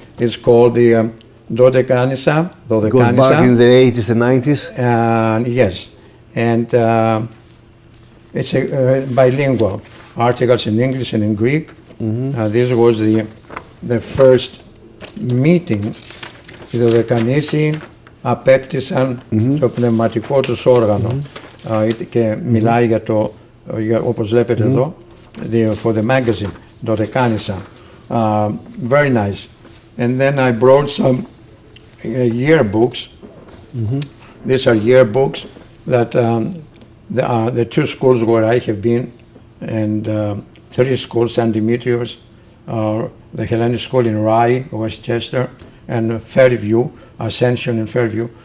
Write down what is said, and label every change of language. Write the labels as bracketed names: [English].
[English] It's called the Dodekanisa. Goes back in the 80s and 90s? Yes. And it's a bilingual. Articles in English and in Greek. This was the first meeting. [Greek] Οι Δωδεκανήσοι απέκτησαν το πνευματικό τους όργανο. Και μιλάει για το, όπως βλέπετε εδώ, [English] for the magazine, [Greek] Dodekanisa. [English] Very nice. And then I brought some yearbooks. These are yearbooks that the two schools where I have been, and 3 schools, St. Demetrius, the Hellenic School in Rye, Westchester, and Fairview, Ascension and Fairview.